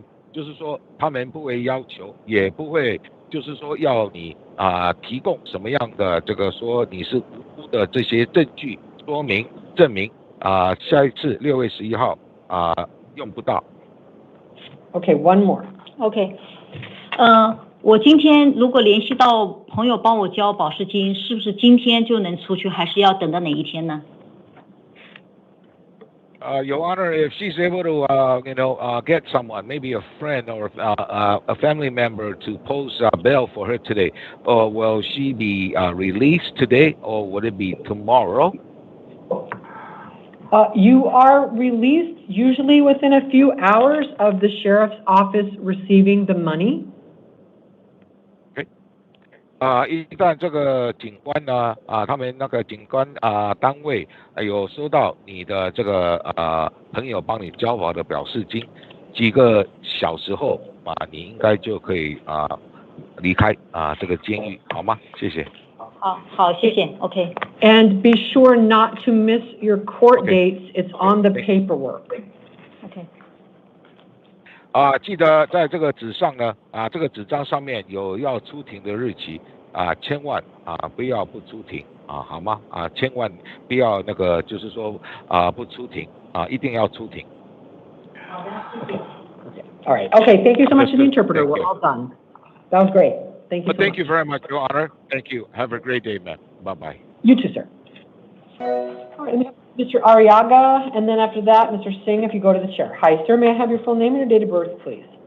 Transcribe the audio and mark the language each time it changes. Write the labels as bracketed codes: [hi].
[zh] 就是说他们不会要求，也不会就是说要你提供什么样的这个说你是无辜的这些证据说明证明下一次6月11号用不到。 [en] Okay, one more. Okay. [zh] 我今天如果联系到朋友帮我交保释金，是不是今天就能出去，还是要等到哪一天呢 [en] ？Your Honor, if she's able to, get someone, maybe a friend or a family member to post bail for her today, or will she be released today, or would it be tomorrow? You are released usually within a few hours of the sheriff's office receiving the money. [zh] 一旦这个警官呢他们那个警官单位有收到你的这个朋友帮你交保的表示金，几个小时后你应该就可以离开这个监狱，好吗？谢谢。好，谢谢。Okay. [en] And be sure not to miss your court dates. It's on the paperwork. Okay. [zh] 记得在这个纸上呢这个纸张上面有要出庭的日期千万不要不出庭好吗？千万不要那个就是说不出庭一定要出庭。 [en] Okay. All right. Okay. Thank you so much to the interpreter. We're all done. That was great. Thank you. Thank you very much, Your Honor. Thank you. Have a great day, man. Bye-bye. You too, sir. All right. Mr. Arriaga, and then after that, Mr. Singh, if you go to the chair. Hi, sir. May I have your full name and your date of birth, please?